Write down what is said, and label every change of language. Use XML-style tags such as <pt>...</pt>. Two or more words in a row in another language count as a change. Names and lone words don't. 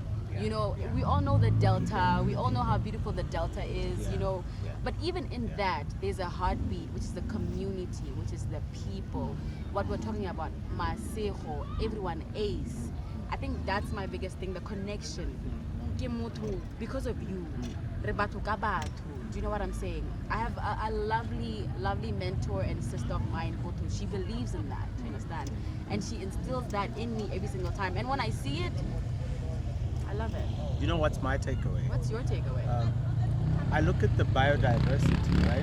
<en>You know, we all know the Delta. We all know how beautiful the Delta is, Yeah. you know. Yeah. But even in that, there's a heartbeat, which is the community, which is the people. What we're talking about, Masejo, everyone ace. I think that's my biggest thing, the connection.</en> <st>Ke motho</st> <en>because of you.</en> <st>Re batho ka batho.</st> <en>Do you know what I'm saying? I have a lovely mentor and sister of mine, Boto. She believes in that, you understand? And she instills that in me every single time. And when I see it, I love it. You know what's my takeaway? What's your takeaway? I look at the biodiversity, right?</en>